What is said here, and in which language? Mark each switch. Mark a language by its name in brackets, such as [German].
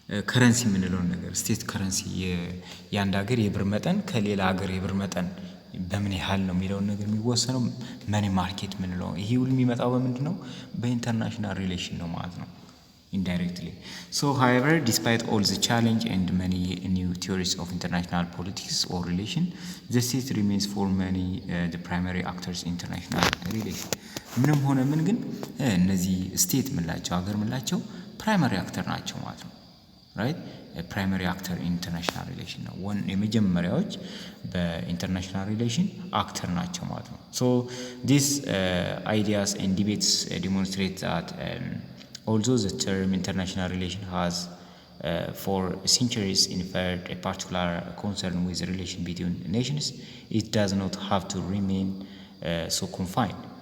[Amharic] ከረንሲ የምንለውን ነገር ስቴት ከረንሲ የአንድ ሀገር የብር መጠን ከሌላ ሀገር የብር መጠን በምን ያህል ነው የሚለውን ነገር የሚወሰነው መኒ ማርኬት የምንለው። ይሄ ሁሉ የሚመጣው በምንድነው? በኢንተርናሽናል ሪሌሽን ነው ማለት ነው indirectly. [English] So however, despite all the challenge and many new theories of international politics or relation, the state remains for many the primary actors in international relation. [Amharic] ምንም ሆነ ምን ግን እነዚህ ስቴት የምንላቸው ሀገር የምንላቸው ፕራይመሪ አክተር ናቸው ማለት ነው። ራይት ፕራይመሪ አክተር ኢንተርናሽናል ሪሌሽን ነው። የመጀመሪያዎች በኢንተርናሽናል ሪሌሽን አክተር ናቸው ማለት ነው። [English] ሶ ዲስ አይዲያስ ኤንድ ዲቤትስ ዲሞንስትሬት ዛት although the term international relation has for centuries inferred a particular concern with the relation between nations, it does not have to remain so confined.